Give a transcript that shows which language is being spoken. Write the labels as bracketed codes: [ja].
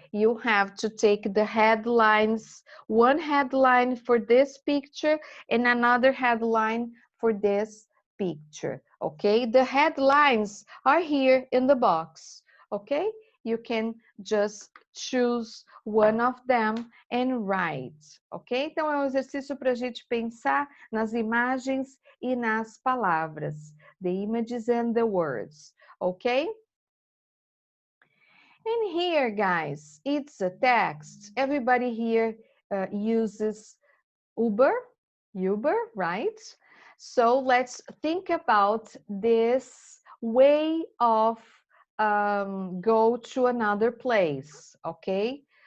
[en] You have to take the headlines, one headline for this picture and another headline for this picture, okay? The headlines are here in the box, okay? You can just choose one of them and write, ok? [pt] Então, é um exercício para a gente pensar nas imagens e nas palavras. [en] The images and the words, ok? And here, guys, it's a text. Everybody here uses Uber, right? So let's think about this way of go to another place, okay?